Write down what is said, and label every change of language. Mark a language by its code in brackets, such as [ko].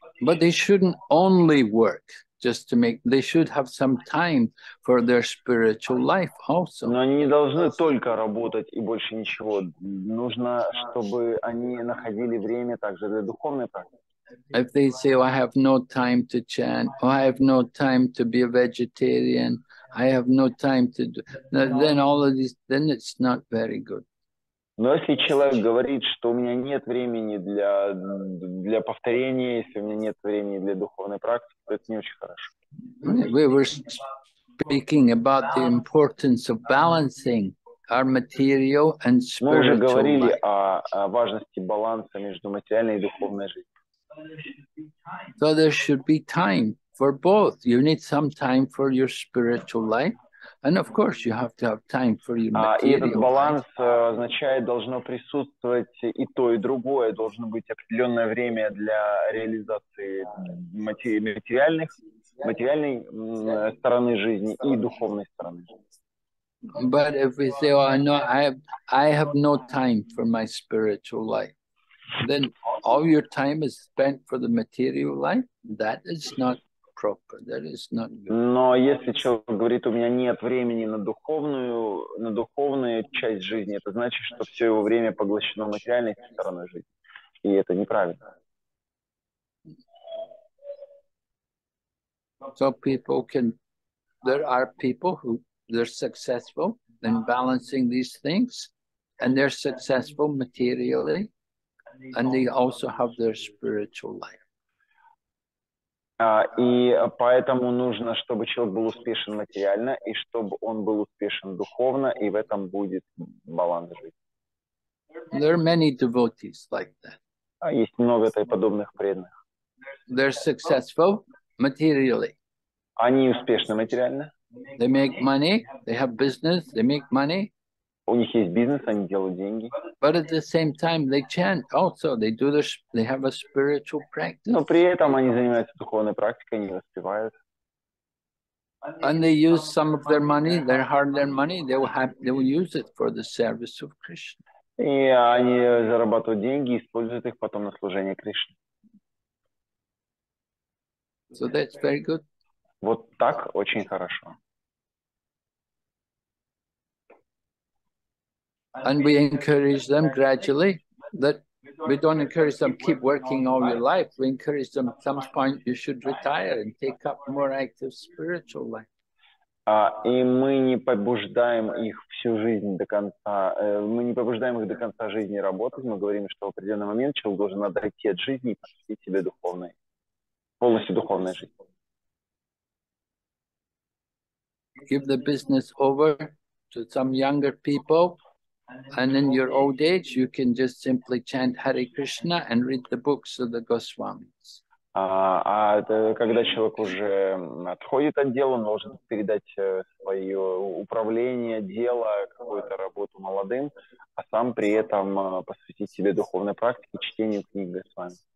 [en] But they shouldn't only work just to make, they should have some time for their spiritual life also. [ru] Но они не должны только работать и больше ничего. Нужно, чтобы они находили время также для духовной практики. [en] If they say, oh, I have no time to chant, oh, I have no time to be a vegetarian, I have no time to do, then all of these, then it's not very good. [ru] Но если человек говорит, что у меня нет времени для повторения, если у меня нет времени для духовной практики, то это не очень хорошо. [en] We were speaking about the importance of balancing our material and [ru] Мы уже [en] spiritual [ru] говорили [en] life. [ru] о важности баланса между материальной и духовной жизнью. [en] So there should be time for both. You need some time for your spiritual life, and of course you have to have time for your [ru] И этот [en] material [ru] баланс [en] life. [ru] означает, должно присутствовать и то, и другое. Должно быть определенное время для реализации материальной стороны жизни и духовной стороны жизни. [en] But if we say, "Oh, no, I have no time for my spiritual life," then all your time is spent for the material life. That is not proper. That is not good. [ru] Но если человек говорит, у меня нет времени на духовную часть жизни, это значит, что все его время поглощено материальной стороной жизни. И это неправильно. [en] So there are people who they're successful in balancing these things, and they're successful materially, and they also have their spiritual life. [ru] И поэтому нужно, чтобы человек был успешен материально, и чтобы он был успешен духовно, и в этом будет баланс жизни. [en] There are many devotees like that. [ru] Есть много подобных преданных. [en] They're successful materially. [ru] Они успешны материально. [en] They make money, they have business, they make money. [ru] У них есть бизнес, они делают деньги. [en] But at the same time, they chant also. They have a spiritual practice. [ru] Но при этом они занимаются духовной практикой, они воспевают. [en] And they use some of their money, their hard-earned money. They will use it for the service of Krishna. [ru] И они зарабатывают деньги, используют их потом на служение Кришне. [en] So that's very good. [ru] Вот так очень хорошо. [en] And we encourage them gradually, that we don't encourage them keep working all your life. We encourage them at some point you should retire and take up more active spiritual life. [ru] И мы не побуждаем их всю жизнь до конца, мы не побуждаем их до конца жизни работать, мы говорим, что в определенный момент человек должен отойти от жизни и посвятить себе полностью духовной жизни. [en] Give the business over to some younger people, and in your old age, you can just simply chant Hare Krishna and read the books of the Goswamis. [ru] Когда человек уже отходит от дела, он должен передать свое управление, дело, какую-то работу молодым, а сам при этом посвятить себе духовной практике, чтению книг Госвами.